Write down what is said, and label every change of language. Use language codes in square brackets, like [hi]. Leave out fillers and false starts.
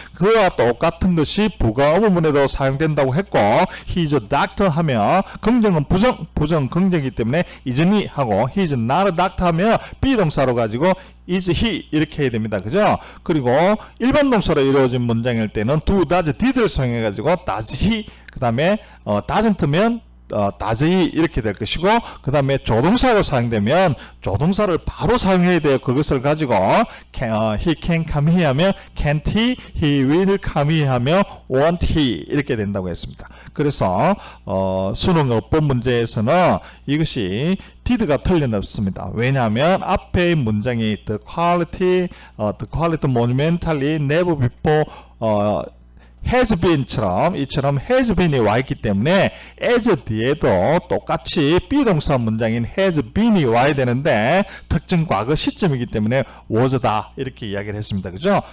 [ko] 그와 똑같은 것이 부가 의문문에도 사용된다고 했고 [en] he's a doctor [ko] 하면 긍정은 부정 긍정이기 때문에 isn't 하고 [en] he's not a doctor [ko] 하면 비동사로 가지고 is he 이렇게 해야 됩니다. 그죠? 그리고 일반 동사로 이루어진 문장일 때는 do, does, did를 사용해 가지고 does he 그 다음에 doesn't면 does he 이렇게 될 것이고 그 다음에 조동사로 사용되면 조동사를 바로 사용해야 돼요. 그것을 가지고 [en] he can come here [ko] 하면 [en] can't he, he will come here [ko] 하면 [en] won't he [ko] 이렇게 된다고 했습니다. 그래서 수능 어법 문제에서는 이것이 did가 틀림없습니다. 왜냐하면 앞에 문장이 [en] the quality monumentally never before has been [ko] 처럼 이처럼 has been이 와 있기 때문에 as 뒤에도 똑같이 비동사 문장인 has been이 와야 되는데 특정 과거 시점이기 때문에 was다 이렇게 이야기를 했습니다. 그죠?